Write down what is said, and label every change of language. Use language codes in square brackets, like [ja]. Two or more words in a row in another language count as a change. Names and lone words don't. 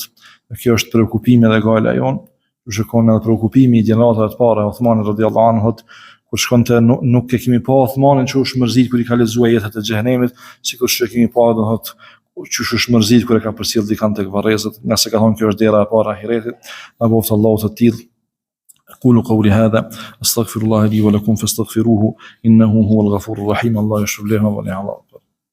[sq] Kjo është preokupimi dhe gala jon. Shikon edhe preokupimi i gjeneratave të para Uthmanit [ar] رضي الله عنه, [sq] kur shkonte nuk e kemi pa Uthmanin që është mërzit kur i ka lexuar jetët e xhenemit, sikur që kemi pa do thot që është mërzit kur e ka përcjell dikant tek varrezat, nga se ka thonë kjo është dera e para e ahiretit. Na boft Allahu të tillë. [ar] أقول قولي هذا أستغفر الله لي ولكم فاستغفروه إنه هو الغفور الرحيم الله يشفر لنا ولنا